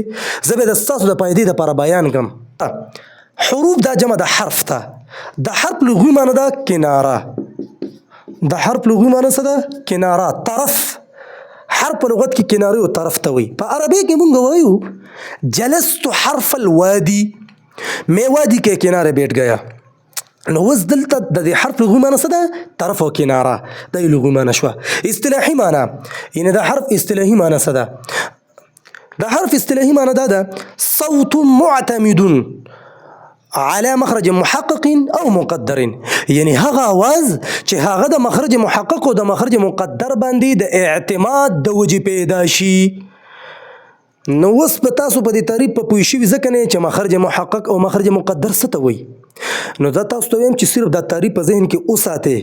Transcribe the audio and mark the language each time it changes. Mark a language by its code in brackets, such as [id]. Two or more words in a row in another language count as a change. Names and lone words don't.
[ps] زه به د ستاسو د فایدې دپاره بیان کړم. حروف دا جمع د حرف ته. د حرف لغوي معنی ده کناره. د حرف لغوي معنی څه ده کناره طرف. حرف په لغت کې کنارې او طرف ته وایي. په عربي کې مونږ وایو [ar] جلست حرف الوادي [ps] میں وادي کې کناره [ur] بیٹھ گیا. [ps] نو اوس دلته د دې حرف لغوي معنی څه ده طرف او کناره دا یې لغوي معنی شوه. اصطلاحي معنی یعنی د حرف اصطلاحي معنی څه ده. د حرف اصطلاحي معنی دا ده [ar] صوت معتمد على مخرج محقق [ps] او مقدر یعنی هغه आवाज چې هغه د مخرج محقق او د مخرج مقدر باندې د اعتماد د وجې پیدا شي. نو اوس په تاسو په دې تعریف په پوه شوي ځکه نه چې مخرج محقق او مخرج مقدر څه ته وایي. نو دا تاسو ته وایم چې صرف دا تعریف په ذهن کې وساتئ.